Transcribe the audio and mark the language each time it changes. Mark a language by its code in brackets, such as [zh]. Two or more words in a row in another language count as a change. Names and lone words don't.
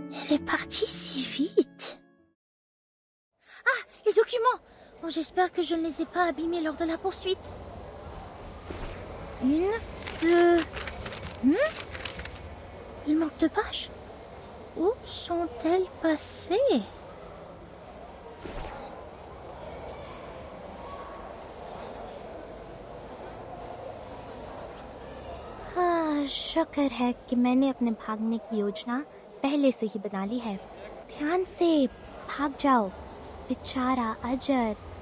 [fr] Elle est partie si vite. Ah, les documents! Oh, j'espère que je ne les ai pas abîmés lors de la poursuite. 1, 2... Il manque 2 pages. Où sont-elles passées? [hi] शुक्र है कि मैंने अपने भागने की योजना पहले से ही बना ली है। ध्यान से भाग जाओ, बेचारा अजर।